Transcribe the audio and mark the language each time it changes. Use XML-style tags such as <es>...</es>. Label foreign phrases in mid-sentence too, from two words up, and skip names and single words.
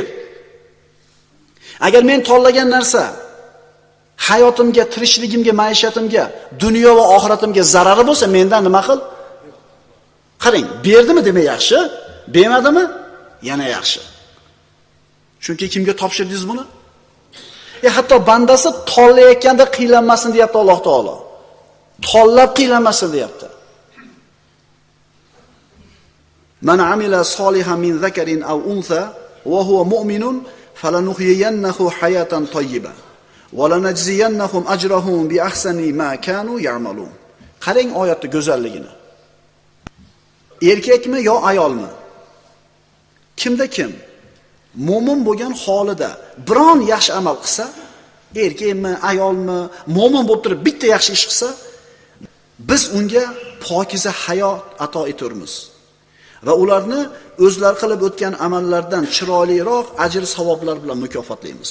<uz>Agar men tanlagan narsa hayotimga, tirikchiligimga, maishatimga, dunyo va oxiratimga zarari bo'lsa, mendan nima qil? Qarang, berdimi demak yaxshi, bermadimi? Yana yaxshi. Chunki kimga topshirdingiz buni? Hatto bandasi tanlayotganda qiylanmasin deyapti Alloh taolo. Tanlab qiylanmasin deyapti.</uz> <ar>مَنْ عَمِلَ صَالِحًا مِنْ ذَكَرٍ أَوْ أُنْثَىٰ وَهُوَ مُؤْمِنٌ فَلَنُحْيِيَنَّهُ حَيَاةً طَيِّبَةً وَلَنَجْزِيَنَّهُمْ أَجْرَهُمْ بِأَحْسَنِ مَا كَانُوا يَعْمَلُونَ.</ar> <uz>Qarang oyatning go'zalligini. Erkakmi yo ayolmi? Kimda kim mo'min bo'lgan holida biron yaxshi amal qilsa, erkakmi, ayolmi, mo'min bo'lib turib bitta yaxshi ish qilsa, biz unga pokiza hayot ato etamiz va ularni o'zlari qilib o'tgan amallardan chiroyliroq ajr savoblar bilan mukofotlaymiz.</uz>